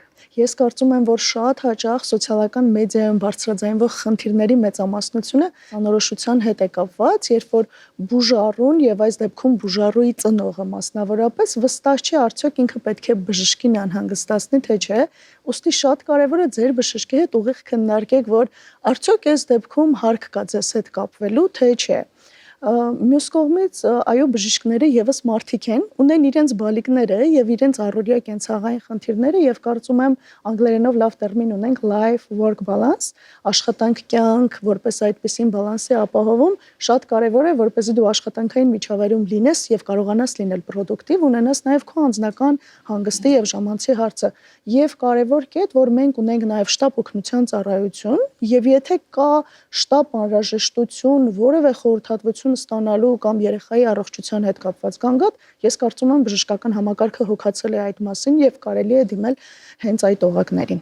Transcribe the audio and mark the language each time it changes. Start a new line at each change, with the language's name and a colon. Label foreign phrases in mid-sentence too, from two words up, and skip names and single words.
Armenian: Ես կարծում եմ, որ շատ հաճախ սոցիալական մեդիայում բարձրաձայնվող խնդիրների մեծամասնությունը անորոշության հետ է կապված, երբ որ բուժառուն եւ այս դեպքում բուժառուի ծնողը մասնավորապես վստահ չի արդյոք ինքը պետք է բժշկին անհանգստացնի թե չէ, ուստի շատ կարեւոր է ձեր բժշկի հետ ուղիղ քննարկեք, որ արդյոք այս դեպքում հարկ կա ձեզ հետ կապվելու թե չէ։ Մյուս կողմից այո բժիշկները եւս մարդիկ են, ունեն իրենց բալիկները եւ իրենց առօրյա կենցաղային խնդիրները եւ կարծում եմ անգլերենով լավ տերմին ունենք
English: life work balance,
Armenian: աշխատանք կյանք, որպես այդպեսին բալանսի ապահովում, շատ կարեւոր է, որպեսզի դու աշխատանքային միջավայրում լինես եւ կարողանաս լինել պրոդուկտիվ, ունենաս նաեւ քո անձնական հանգստի եւ ժամանցի հարցը։ Եվ կարևոր կետ, որ մենք ունենք նաեւ շտապ օգնության ծառայություն եւ եթե կա շտապ անհրաժեշտություն որևէ խորհրդատվություն ստանալու կամ երեխայի առողջության հետ կապված գանգատ, ես կարծում եմ բժշկական համակարգը հոգացել է այդ մասին եւ կարելի է դիմել հենց այդ օղակներին։